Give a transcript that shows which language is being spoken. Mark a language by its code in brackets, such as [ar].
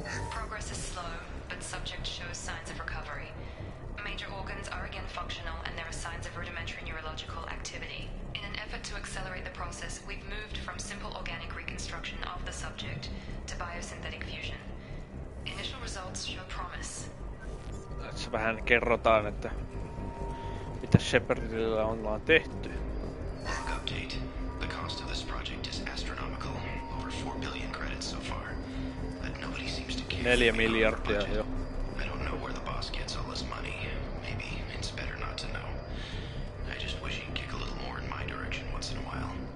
[en] Progress is slow, but subject shows signs of recovery. Major organs are again functional and there are signs of rudimentary neurological activity. In an effort to accelerate the process, we've moved from simple organic reconstruction of the subject to biosynthetic fusion. Initial results show promise. [fi] Tässä vähän kerrotaan, että mitä Shepardilla ollaan tehty. [en] Update. The cost of this project is astronomical. Over 4 billion credits so far. But nobody seems to care. [fi] 4 miljardia jo. [en] I don't know where the boss gets all his money. Maybe it's better not to know. I just wish he'd kick a little more in my direction once in a while.